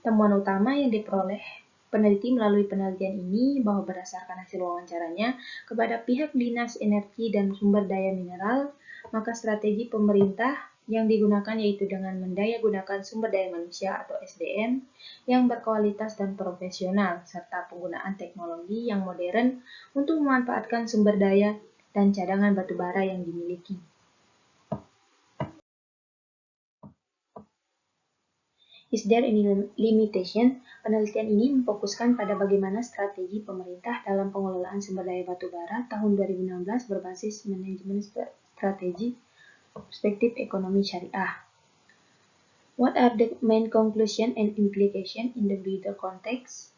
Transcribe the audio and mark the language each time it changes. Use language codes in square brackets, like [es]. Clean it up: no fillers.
[id] Temuan utama yang diperoleh peneliti melalui penelitian ini bahwa berdasarkan hasil wawancaranya kepada pihak Dinas Energi dan Sumber Daya Mineral, maka strategi pemerintah yang digunakan yaitu dengan mendayagunakan sumber daya manusia atau SDM yang berkualitas dan profesional, serta penggunaan teknologi yang modern untuk memanfaatkan sumber daya dan cadangan batu bara yang dimiliki. [en] Is there any limitation? [id] Penelitian ini memfokuskan pada bagaimana strategi pemerintah dalam pengelolaan sumber daya batu bara tahun 2016 berbasis manajemen strategi perspektif ekonomi syariah. [en] What are the main conclusion and implication in the wider context?